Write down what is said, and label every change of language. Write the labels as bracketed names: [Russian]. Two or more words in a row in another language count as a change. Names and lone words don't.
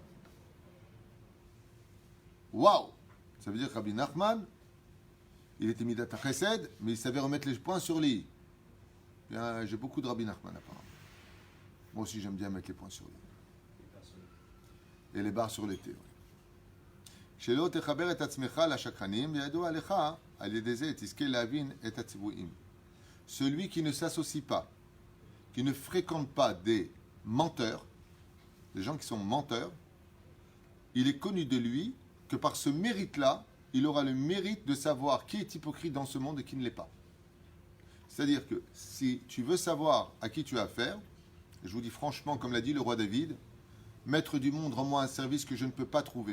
[French] Waouh! Ça veut dire que Rabbi Nachman, il était [Hebrew] מידת החסד, [French] mais il savait remettre les points sur les i. Bien, j'ai beaucoup de Rabbi Nachman apparemment. Moi aussi, j'aime bien mettre les points sur les i. Et les barres sur les t. [Hebrew] שלא תחבר את עצמך לשקרנים, וידוע לך, על ידי זה תזכה להבין את הציוויים. [French] Celui qui ne s'associe pas, qui ne fréquente pas des menteurs, des gens qui sont menteurs, il est connu de lui que par ce mérite-là, il aura le mérite de savoir qui est hypocrite dans ce monde et qui ne l'est pas. C'est-à-dire que si tu veux savoir à qui tu as affaire, et je vous dis franchement, comme l'a dit le roi David, maître du monde, rends-moi un service que je ne peux pas trouver.